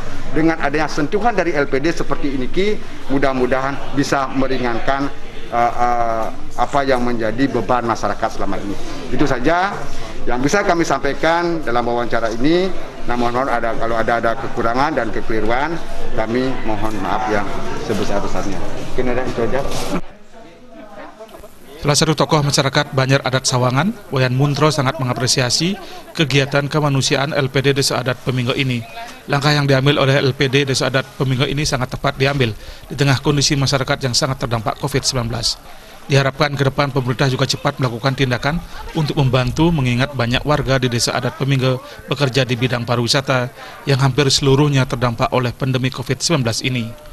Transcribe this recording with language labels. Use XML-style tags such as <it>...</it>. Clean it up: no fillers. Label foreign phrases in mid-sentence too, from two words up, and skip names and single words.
<id>Dengan adanya sentuhan dari LPD seperti ini, mudah-mudahan bisa meringankan apa yang menjadi beban masyarakat selama ini. Itu saja yang bisa kami sampaikan dalam wawancara ini. Namun kalau ada kekurangan dan kekeliruan, kami mohon maaf yang sebesar-besarnya. Mungkin ada itu aja. Salah satu tokoh masyarakat Banjar Adat Sawangan, Wayan Muntro, sangat mengapresiasi kegiatan kemanusiaan LPD Desa Adat Peminge ini. Langkah yang diambil oleh LPD Desa Adat Peminge ini sangat tepat diambil di tengah kondisi masyarakat yang sangat terdampak COVID-19. Diharapkan ke depan pemerintah juga cepat melakukan tindakan untuk membantu, mengingat banyak warga di Desa Adat Peminge bekerja di bidang pariwisata yang hampir seluruhnya terdampak oleh pandemi COVID-19 ini.</id>